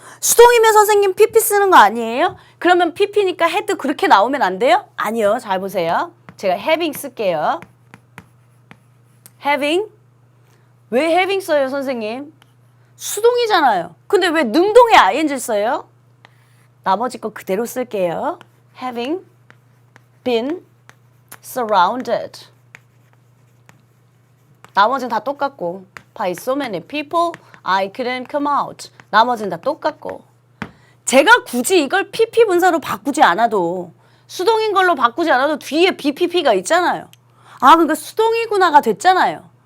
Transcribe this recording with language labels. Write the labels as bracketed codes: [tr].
[ko] 수동이면 선생님 pp 쓰는 거 아니에요? 그러면 pp니까 had 그렇게 나오면 안 돼요? 아니요. 잘 보세요. 제가 having 쓸게요. having. 왜 having 써요, 선생님? 수동이잖아요. 근데 왜 능동에 ing 써요? 나머지 거 그대로 쓸게요. [en] having been surrounded. [ko] 나머지는 다 똑같고 [en] by so many people, I couldn't come out. [ko] 나머지는 다 똑같고 제가 굳이 이걸 PP 분사로 바꾸지 않아도 수동인 걸로 바꾸지 않아도 뒤에 BPP가 있잖아요. 그러니까 수동이구나가 됐잖아요.